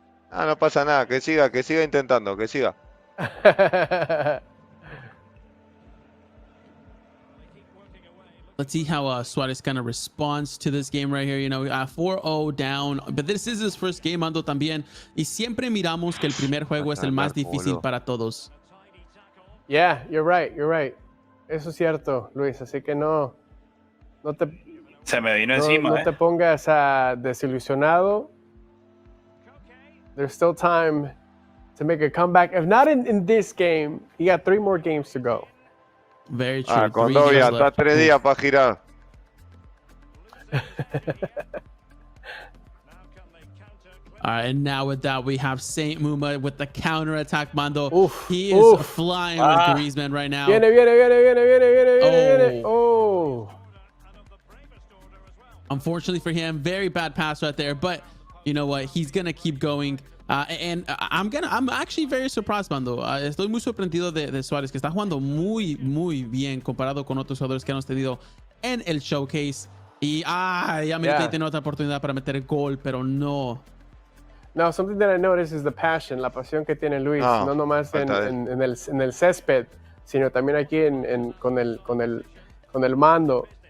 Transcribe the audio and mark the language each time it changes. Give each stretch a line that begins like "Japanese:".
Spanish: No pasa nada, que siga intentando, que siga.
English: Let's see how Suárez kind of responds to this game right here. You know, 4-0 down, but this is his first game, Ando, también.
Spanish: Y siempre miramos que el primer juego es el más difícil para todos.
English: Yeah, you're right.
Spanish: Eso es cierto, Luis. Así que no Se me vino encima. No te pongas desilusionado.
English: There's still time to make a comeback. If not in this game, you got 3 more games to go. Very true.
Spanish: Condovia, está 3 días para girar.
English: And now with that, we have Saint Muma with the counter attack, Mando. He is flying with Griezmann right now.
Spanish: Viene. Oh.
English: Unfortunately for him, very bad pass right there. But you know what? He's gonna keep going. And I'm actually very surprised, Mando.
Spanish: Estoy muy sorprendido de Suárez, que está jugando muy bien comparado con otros jugadores que hemos tenido en el showcase. Y ya me tiene otra oportunidad para meter el gol, pero no.
English: No, something that I noticed is the passion,
Spanish: la pasión que tiene Luis, no nomás en el césped, sino también aquí con el mando.